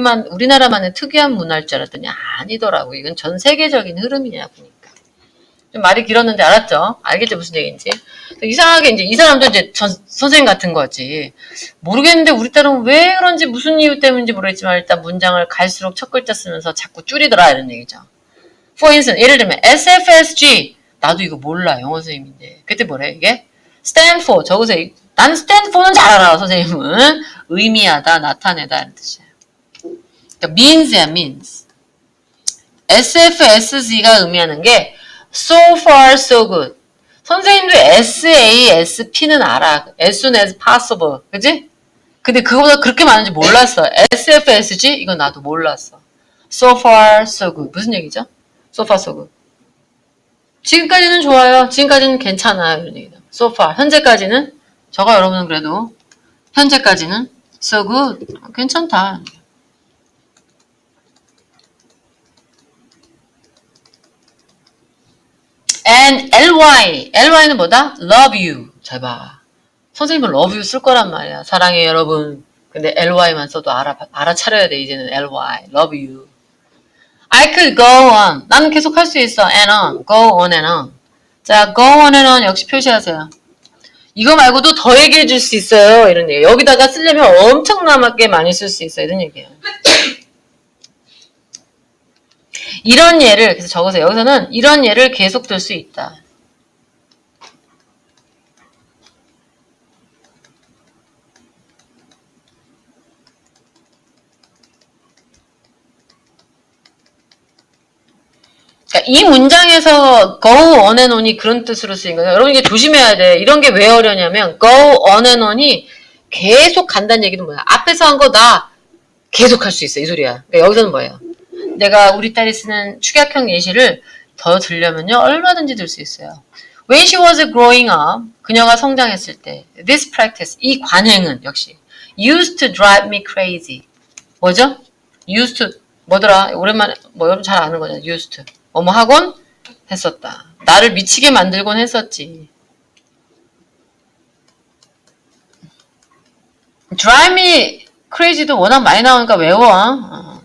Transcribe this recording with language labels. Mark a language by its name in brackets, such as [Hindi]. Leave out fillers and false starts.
[Korean] 우리나라만의 특이한 문화일 줄 알았더니 아니더라고. 이건 전 세계적인 흐름이냐, 보니까. 좀 말이 길었는데 알았죠? 알겠죠? 무슨 얘기인지. 이상하게 이제 이 사람도 이제 선생님 같은 거지. 모르겠는데 우리 딸은 왜 그런지 무슨 이유 때문인지 모르겠지만 일단 문장을 갈수록 첫 글자 쓰면서 자꾸 줄이더라 이런 얘기죠. [English] For instance, [Korean] 예를 들면 SFSG. 나도 이거 몰라. 영어 선생님인데. 그때 뭐래 이게? [English] Stand for. [Korean] 적으세요. 난 [English] stand for [Korean] 는 잘 알아. 선생님은. 의미하다, 나타내다 이런 뜻이에요. 그러니까 means야 means. SFSG가 의미하는 게 [English] So far, so good. [Korean] 선생님도 SASP는 알아. [English] As soon as possible. [Korean] 그지? 근데 그거보다 그렇게 많은지 몰랐어. [English] SFSG? [Korean] 이건 나도 몰랐어. [English] So far, so good. [Korean] 무슨 얘기죠? [English] So far, so good. [Korean] 지금까지는 좋아요. 지금까지는 괜찮아요. 이런 얘기다. [English] So far. [Korean] 현재까지는? 저가 여러분은 그래도 현재까지는 [English] so good. [Korean] 괜찮다. [English] and ly [Korean] 는 뭐다? [English] love you. [Korean] 잘 봐. 선생님은 [English] love you [Korean] 쓸 거란 말이야. 사랑해 여러분. 근데 ly만 써도 알아차려야 돼. 이제는 [English] ly. love you. I could go on. [Korean] 나는 계속 할 수 있어. [English] and on. go on and on. [Korean] 자, go on and on 역시 표시하세요. 이거 말고도 더 얘기해 줄 수 있어요. 이런 얘기. 여기다가 쓰려면 엄청나게 많이 쓸 수 있어. 이런 얘기예요. 이런 예를 그래서 적으세요. 여기서는 이런 예를 계속 들 수 있다. 그러니까 이 문장에서 go on and on이 그런 뜻으로 쓰인 거예요. 여러분 이게 조심해야 돼. 이런 게 왜 어려냐면 go on and on이 계속 간다는 얘기는 뭐야? 앞에서 한 거 나 계속 할 수 있어. 이 소리야. 그러니까 여기서는 뭐예요? 내가 우리 딸이 쓰는 축약형 예시를 더 들려면요. 얼마든지 들 수 있어요. [English] When she was growing up, [Korean] 그녀가 성장했을 때 [English] this practice, [Korean] 이 관행은 역시 [English] used to drive me crazy. [Korean] 뭐죠? used to, 뭐더라? 오랜만에, 뭐 여러분 잘 아는 거잖아. used to. 뭐뭐 하곤 했었다. 나를 미치게 만들곤 했었지. drive me crazy도 워낙 많이 나오니까 외워.